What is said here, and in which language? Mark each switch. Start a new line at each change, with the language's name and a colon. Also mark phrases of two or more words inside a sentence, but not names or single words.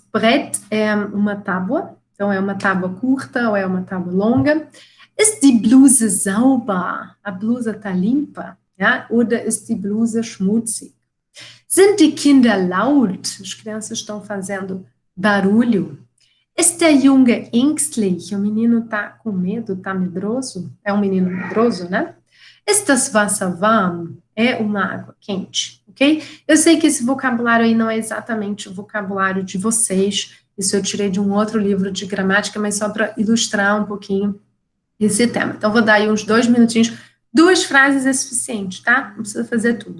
Portuguese: Brett é uma tábua, então é uma tábua curta ou é uma tábua longa.
German: Ist die Bluse sauber?
Portuguese: A blusa está limpa?
German: Ja? Oder ist die Bluse schmutzig? Sind die Kinder laut?
Portuguese: As crianças estão fazendo barulho?
German: Ist der Junge ängstlich?
Portuguese: O menino está com medo, está medroso? É um menino medroso, né?
German: Ist das Wasser warm?
Portuguese: É uma água quente, ok? Eu sei que esse vocabulário aí não é exatamente o vocabulário de vocês, isso eu tirei de um outro livro de gramática, mas só para ilustrar um pouquinho esse tema. Então, vou dar aí uns 2 minutinhos. 2 frases é suficiente, tá? Não precisa fazer tudo.